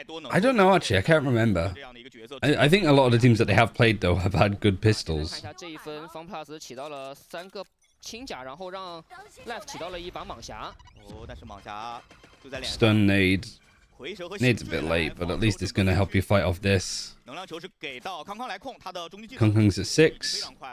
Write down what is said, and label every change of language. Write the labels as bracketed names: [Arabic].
[English] I don't know actually. I can't remember. I think a lot of the teams that they have played though have had good pistols. [Chinese] 看一下这一分，方 plus 起到了3个轻甲，然后让 Left 起到了一把莽侠。哦，但是莽侠就在脸上。 [English] Stun nade. Nade's a bit late, but at least it's going to help you fight off this. Kung Kung's at 6.